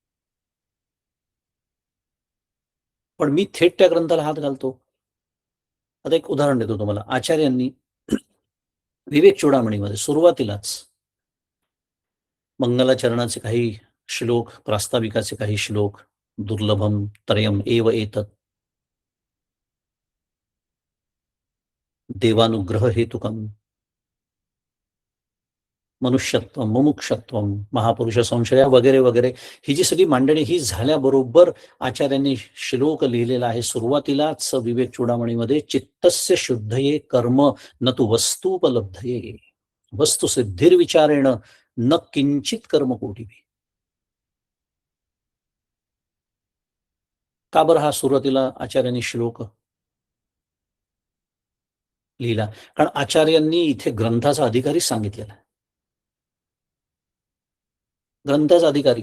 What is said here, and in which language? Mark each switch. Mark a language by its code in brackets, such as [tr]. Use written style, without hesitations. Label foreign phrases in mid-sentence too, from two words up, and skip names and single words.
[mr] पण मी थेट त्या ग्रंथाला हात घालतो. आता एक उदाहरण देतो तुम्हाला. आचार्यांनी विवेक चूडामणीमध्ये सुरुवातीलाच मंगलाचरणाचे काही श्लोक, प्रास्ताविकाचे काही श्लोक, [sa] दुर्लभम त्रयम एव एतत्, देवानुग्रह हेतुकम, मनुष्यत्व, मुमुक्षत्व, महापुरुष संशया [mr] वगैरे वगैरे ही जी सगळी मांडणी ही झाल्याबरोबर आचार्यांनी श्लोक लिहिलेला आहे सुरुवातीलाच विवेक चूडामणीमध्ये, [sa] चित्तस्य शुद्धये कर्म न तु वस्तूपलब्धये वस्तुसिद्धिर्विचारेण न किंचित कर्म कोटिभी. [mr] का बरं हा सुरुवातीला आचार्यांनी श्लोक लिहिला? कारण आचार्यांनी इथे ग्रंथाचा अधिकारीच सांगितलेला आहे. ग्रंथाचा अधिकारी.